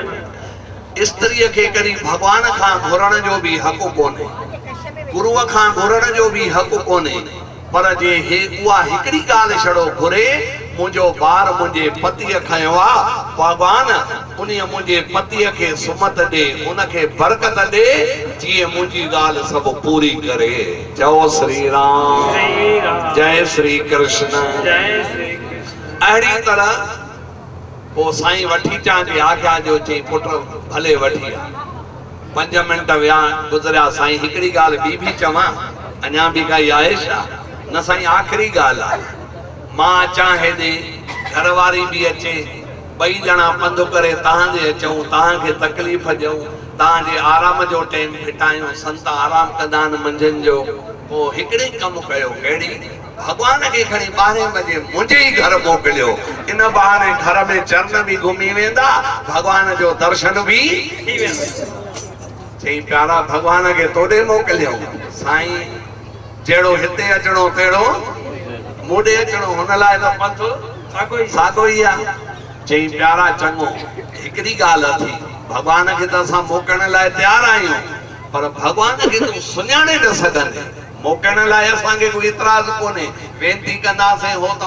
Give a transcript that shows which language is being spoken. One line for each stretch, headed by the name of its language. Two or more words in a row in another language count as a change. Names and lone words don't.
Sindhi: मथां स्त्रीअ खे कॾहिं भॻवान खां घुरण जो भी हक़ कोन्हे गुरुअ खां घुरण जो भी हक़ कोन्हे पर जे हे उहा हिकिड़ी ॻाल्हि छड़ो घुरे मुंहिंजो ॿार मुंहिंजे पतीअ खयो आहे भॻवान उन मुंहिंजे पतीअ खे सुमत ॾे उनखे बरकत ॾे जीअं मुंहिंजी ॻाल्हि सभु पूरी करे चओ श्री राम जय श्री कृष्ण अहिड़ी तरह पोइ साईं वठी चां जे आज्ञा जो चई पुट भले वठी आ 5 मिंट विया गुज़रिया साईं हिकिड़ी ॻाल्हि ॿी भी चवां अञा भी काई आहे छा न साईं आख़िरी ॻाल्हि आहे मां अचां हेॾे घरवारी भी अचे ॿई ॼणा पंधु करे तव्हांजे अचूं तव्हांखे तकलीफ़ ॾियूं तव्हांजे आराम जो टाइम फिटायूं संत आराम कंदा आहिनि मंझंदि जो पोइ हिकिड़ी कमु कयो कहिड़ी भगवान खे खणी 12 बजे मुंहिंजे ई घर मोकिलियो इन बहाने घर में चरण भी घुमी वेंदा भगवान जो दर्शन भी थी वेंदो चई प्यारा भगवान खे तोॾे मोकिलियो साईं जहिड़ो हिते अचणो तहिड़ो मोॾे अचणो हुन लाइ त पंथ साॻो ई आहे चई प्यारा चङो हिकिड़ी ॻाल्हि थी भगवान खे त असां मोकिलण लाइ तयार आहियूं पर भगवान खे तूं सुञाणे न सघंदे मोकिलण लाइ असांखे कोई इतराज़ कोन्हे वेनती कंदासीं हो त